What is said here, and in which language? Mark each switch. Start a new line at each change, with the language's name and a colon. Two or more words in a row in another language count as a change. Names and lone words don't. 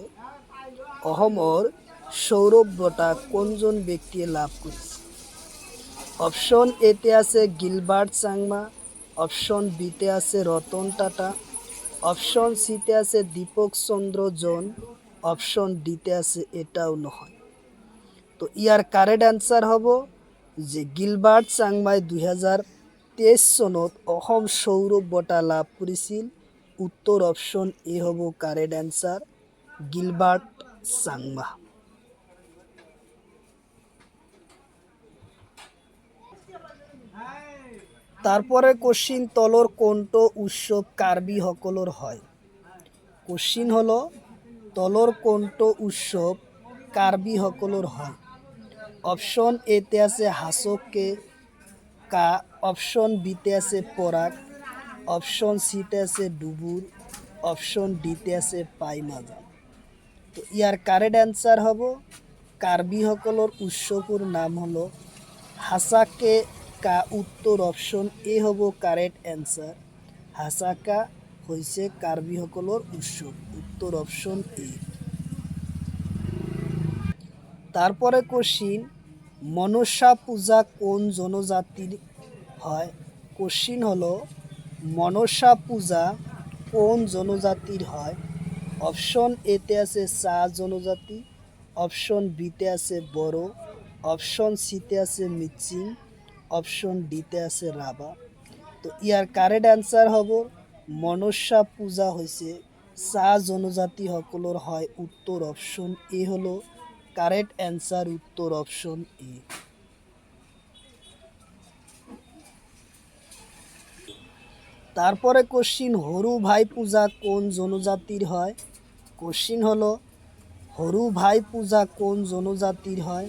Assamese: অসমৰ সৌৰভ বঁটা কোনজন ব্যক্তিয়ে লাভ কৰিছে? অপশ্যন এতে আছে গিলবার্ট চাংমা, অপশ্যন বিতে আছে রতন টাটা, অপশ্যন সিতে আছে দীপক চন্দ্র জন, অপশ্যন ডিতে আছে এটাও নহয়। তো ইয়াৰ
English: correct answer
Assamese: হ'ব যে গিলবার্ট চাংমাই 2023 চনত অসম সৌৰভ বঁটা লাভ কৰিছিল। উত্তৰ অপশ্যন এ হ'ব
English: correct answer,
Assamese: গিলবার্ট চাংমা।
Bangla: তারপরে কোশ্চিন,
Assamese: তলৰ কোনটো উৎসৱ কাৰ্বি সকলৰ হয়? কোশ্চিন হলো, তলৰ কোনটো উৎসৱ কাৰ্বি সকলৰ হয়? অপশ্যন এতে আছে হাচকে কা, অপশ্যন বিতে আছে পৰাগ, অপশ্যন সিতে আছে ডুবুৰ, অপশ্যন ডিতে আছে পাইমাজা। তো ইয়াৰ
English: correct answer
Assamese: হ'ব, কাৰ্বি সকলৰ উৎসৱৰ নাম হলো হাচাকে কা। উত্তৰ অপশ্যন এ হ'ব
English: correct answer,
Assamese: হাচাকা হৈছে কাৰ্বি সকলৰ উৎসৱ। উত্তৰ অপশ্যন এ।
Bangla: তারপরে কোশ্চিন, মনসা পূজা কোন জনজাতির হয়? কোশ্চিন হলো, মনসা পূজা কোন জনজাতির হয়?
Assamese: অপশ্যন এতে আছে চাহ জনজাতি, অপশ্যন বিতে আছে বড়ো, অপশ্যন সিতে আছে মিচিং, অপশ্যন ডিতে আছে রাভা। তো ইয়াৰ
English: correct answer
Assamese: হ'ব, মনসা পূজা হৈছে চাহ জনজাতি সকলৰ হয়। উত্তৰ অপশ্যন এ হলো
English: correct answer,
Assamese: উত্তর অপশন এ।
Bangla: তারপরে কোশ্চিন, হরু ভাই পূজা কোন জনজাতির হয়? কোশ্চিন হলো, হরু ভাই পূজা কোন জনজাতির হয়?